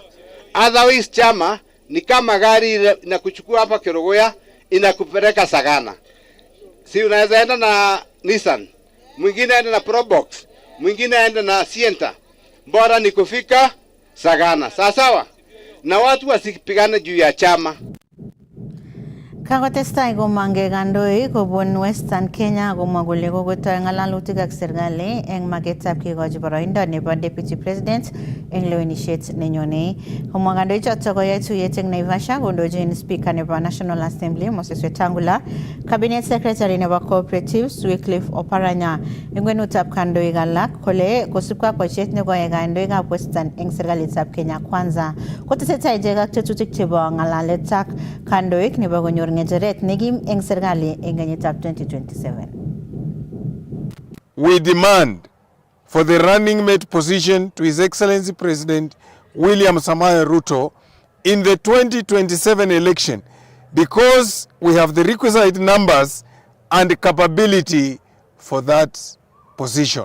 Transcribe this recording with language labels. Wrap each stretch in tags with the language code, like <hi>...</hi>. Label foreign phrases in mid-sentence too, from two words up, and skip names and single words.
<sw>Otherwise chama ni kama gari inakuchukua hapa Kerogoya inakupeleka Sagana. Si unaweza enda na Nissan, mwingine aende na Probox, mwingine aende na Sienta. Bora ni kufika Sagana. Sawa? Na watu wasipigane juu ya chama.</sw> <kln>Kakotestai komange kandoik kobun Western Kenya komwa kole kokotoi ng'alalutik ak serikali eng maketab kekochi boroindo nebo Deputy President eng lewenisiet nenyone. Komwa kandoichoto koyoe tuyet eng Naivasha kondochin Speaker nebo National Assembly Moses Wetangula, Cabinet Secretary nebo Cooperatives Wycliffe Oparanya. Eng kwenutab kandoik alak kole kosubkei ak boisiet nekoyai kandoikab Western eng serikalitab Kenya Kwanza, kotesetai ichek ak tetutik chebo ng'alalet ak kandoik nebo konyor ng'echeret nekim eng serikali eng kenyitab 2027.</kln> <en>We demand for the running mate position to His Excellency President William Samoei Ruto in the 2027 election because we have the requisite numbers and capability for that position.</en>